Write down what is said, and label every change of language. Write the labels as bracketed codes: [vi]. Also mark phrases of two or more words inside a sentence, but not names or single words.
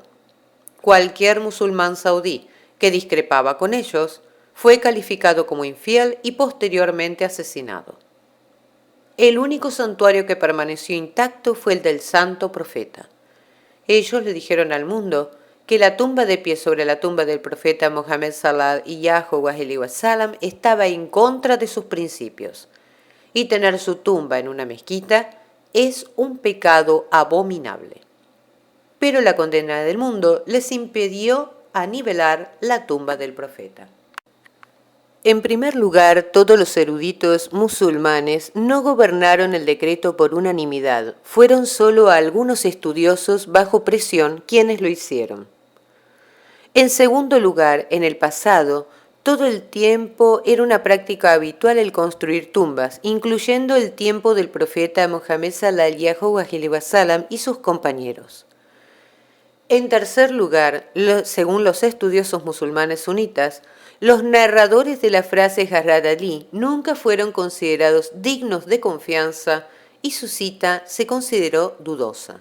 [es] Cualquier musulmán saudí que discrepaba con ellos fue calificado como infiel y posteriormente asesinado. El único santuario que permaneció intacto fue el del santo profeta. Ellos le dijeron al mundo que la tumba de pie sobre la tumba del profeta Mohammed [ar] صلى الله عليه وسلم [es] estaba en contra de sus principios, y tener su tumba en una mezquita es un pecado abominable. Pero la condena del mundo les impidió anivelar la tumba del profeta. En primer lugar, todos los eruditos musulmanes no gobernaron el decreto por unanimidad, fueron solo algunos estudiosos bajo presión quienes lo hicieron. En segundo lugar, en el pasado, todo el tiempo era una práctica habitual el construir tumbas, incluyendo el tiempo del profeta Mohammed [ar] صلى الله عليه وسلم [es] y sus compañeros. En tercer lugar, según los estudiosos musulmanes sunitas, los narradores de la frase Hazrat Ali nunca fueron considerados dignos de confianza y su cita se consideró dudosa.